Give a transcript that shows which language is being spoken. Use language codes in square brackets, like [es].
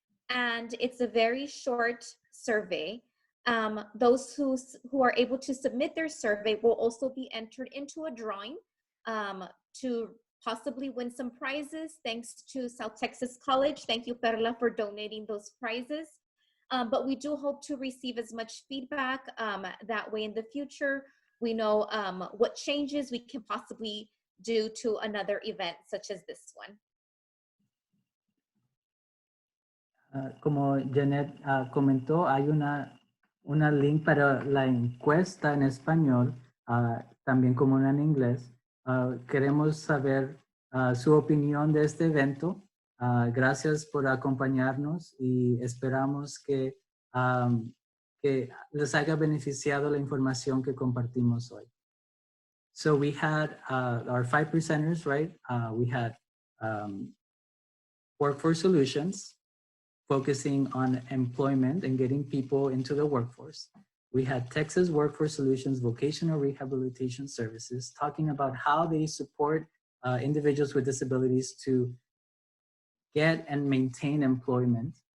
[en] And it's a very short survey. Those who are able to submit their survey will also be entered into a drawing to possibly win some prizes, thanks to South Texas College. Thank you, Perla, for donating those prizes. But we do hope to receive as much feedback. That way in the future, we know what changes we can possibly do to another event such as this one. [es] Como Janet comentó, hay una link para la encuesta en español, también como una en inglés. Queremos saber su opinión de este evento. Gracias por acompañarnos y esperamos que, que les haya beneficiado la información que compartimos hoy. [en] So we had our 5 presenters, right? We had Workforce Solutions, focusing on employment and getting people into the workforce. We had Texas Workforce Solutions Vocational Rehabilitation Services, talking about how they support individuals with disabilities to get and maintain employment.